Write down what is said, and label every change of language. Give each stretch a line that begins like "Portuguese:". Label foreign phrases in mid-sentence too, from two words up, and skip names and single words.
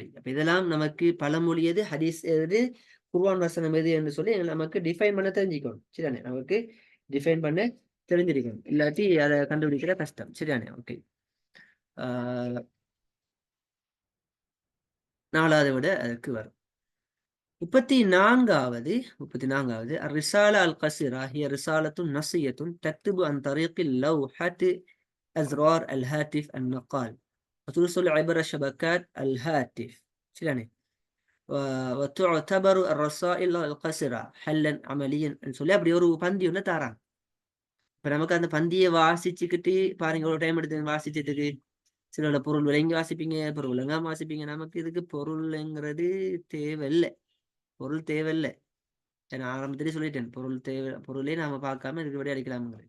Tamil: அப்ப இதெல்லாம் நமக்கு பழமொழி எது, ஹதீஸ் எது, குர்ஆன் வசனம் எது என்று சொல்லி நமக்கு டிஃபைன் பண்ண தெரிஞ்சுக்கணும். சரிதானே. நமக்கு டிஃபைன் பண்ண தெரிஞ்சிருக்கணும். இல்லாட்டி அதை கண்டுபிடிக்கிற கஷ்டம். சரிதானே. ஓகே. 4வது விட அதுக்கு வரும்.
Arabic: 34வது الرسالة القصيرة هي رسالة نصية تكتب عن طريق لوحة أزرار الهاتف النقال وتوصل عبر شبكات الهاتف. يعني وتعتبر الرسائل القصيرة حلا عمليا.
Tamil: சொல்லி அப்படி ஒரு பந்தி ஒன்று தாராங்க. இப்ப நமக்கு அந்த பந்தியை வாசிச்சுக்கிட்டு பாருங்க, ஒரு டைம் எடுத்து வாசிச்சதுக்கு சிலோட பொருள் விளங்கி வாசிப்பீங்க, பொருள் விளங்காம வாசிப்பீங்க. நமக்கு இதுக்கு பொருள்ங்கிறது தேவையில்லை. பொருள் தேவையில்லை. நான் ஆரம்பத்திலே சொல்லிட்டேன், பொருளே நாம பார்க்காம இதுக்கு விட அடிக்கலாம்ங்கிறது.